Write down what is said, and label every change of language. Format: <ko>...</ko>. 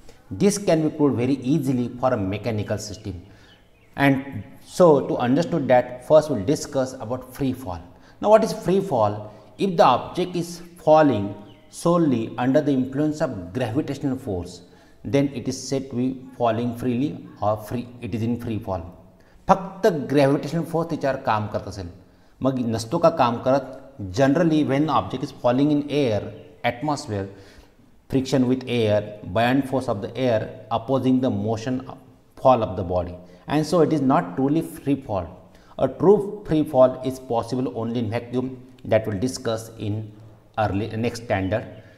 <en>This can be proved very easily for a mechanical system. And so to understand that, first we'll discuss about free fall. Now what is free fall? If the object is falling solely under the influence of gravitational force, then it is said to be falling freely or it is in free fall.</en> <mr>फक्त gravitational force त्याच्यावर काम करत असेल, मग नसतो का काम करत.</mr> <en>Generally when object is falling in air, atmosphere, friction with air, buoyant force of the air opposing the motion fall of the body, and so it is not truly free fall. A true free fall is possible only in vacuum, that we'll discuss in next standard.</en>